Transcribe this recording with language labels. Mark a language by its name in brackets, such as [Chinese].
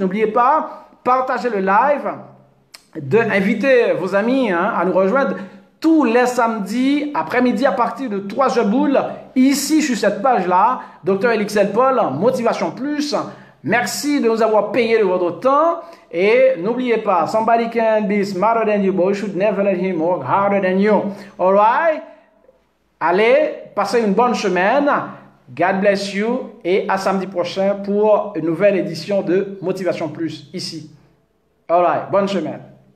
[French] N'oubliez pas, partagez le live, invitez vos amis, hein, à nous rejoindre tous les samedis après-midi à partir de 3h boule, ici sur cette page-là, Dr. Elixel Paul, Motivation Plus. Merci de nous avoir payé de votre temps. Et n'oubliez pas, [English] somebody can be smarter than you, but you should never let him work harder than you. All right? [French] Allez, passez une bonne semaine. [English] God bless you. [French] Et à samedi prochain pour une nouvelle édition de Motivation Plus ici. [English] All right, [French] bonne semaine.